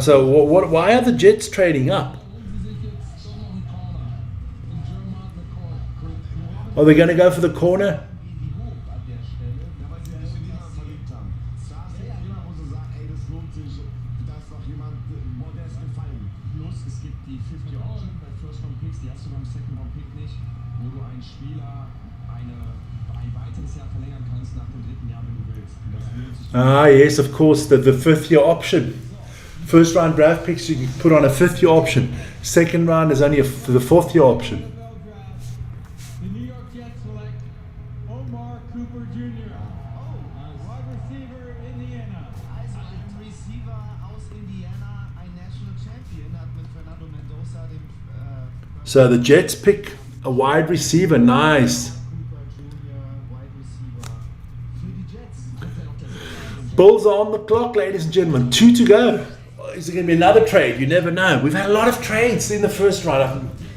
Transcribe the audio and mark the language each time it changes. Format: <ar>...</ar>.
<en>so why are the Jets trading up?</en> <de>Holen sie sich jetzt doch noch einen Corner. Den Jermart McCoy.</de> <en>Are they going to go for the corner?</en> <de>Wie hoch an der Stelle? Ja, weil sie sich in jemanden verliebt haben. Da ist ja jemand, wo sie sagen, ey, das lohnt sich, da ist noch jemand, boah, der ist gefallen. Plus es gibt die 50 Option bei First Round Picks, die hast du beim Second Round Pick nicht, wo du einen Spieler ein weiteres Jahr verlängern kannst nach dem 3. Jahr, wenn du willst. Und das lohnt sich.</de> <en>Ah, yes, of course, the 5th-year option. First round draft picks you can put on a 5th-year option. Second round is only for the 4th-year option. NFL draft. The New York Jets select Omar Cooper Jr. Wide receiver, Indiana.</en> <de>Also ein Receiver aus Indiana, ein National Champion, hat mit Fernando Mendoza dem</de> <en>So the Jets pick a wide receiver. Nice.</en> <de>Cooper Jr. Wide Receiver für die Jets.</de> <en>Bulls are on the clock, ladies and gentlemen. 2 to go. Is there going to be another trade? You never know. We've had a lot of trades in the first round.</en>